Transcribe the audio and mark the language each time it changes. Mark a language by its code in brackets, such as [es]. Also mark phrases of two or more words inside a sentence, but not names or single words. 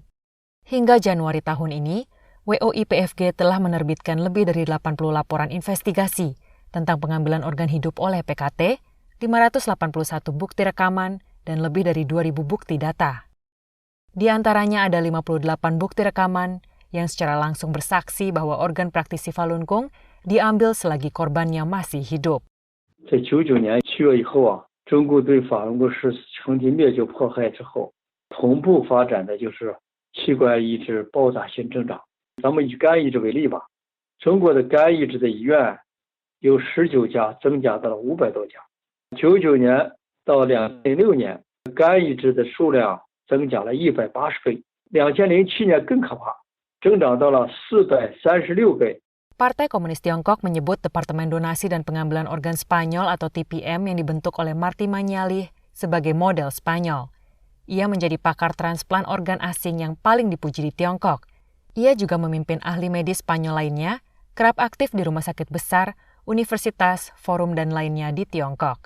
[id] Hingga Januari tahun ini, WOI-PFG telah menerbitkan lebih dari 80 laporan investigasi tentang pengambilan organ hidup oleh PKT, 581 bukti rekaman, dan lebih dari 2.000 bukti data. Di antaranya ada 58 bukti rekaman yang secara langsung bersaksi bahwa organ praktisi Falun Gong diambil selagi korbannya masih hidup. [zh] 在99年7月以后啊，中共对法轮功实施成体灭绝迫害之后，同步发展的就是器官移植爆炸性增长。咱们以肝移植为例吧，中国的肝移植的医院由19家增加到了500多家。99年到2006年，肝移植的数量增加了180倍。2007年更可怕，增长到了436倍。 [id] Partai Komunis Tiongkok menyebut Departemen Donasi dan Pengambilan Organ Spanyol atau TPM yang dibentuk oleh Martí Mañalich sebagai model Spanyol. Ia menjadi pakar transplant organ asing yang paling dipuji di Tiongkok. Ia juga memimpin ahli medis Spanyol lainnya, kerap aktif di rumah sakit besar, universitas, forum, dan lainnya di Tiongkok.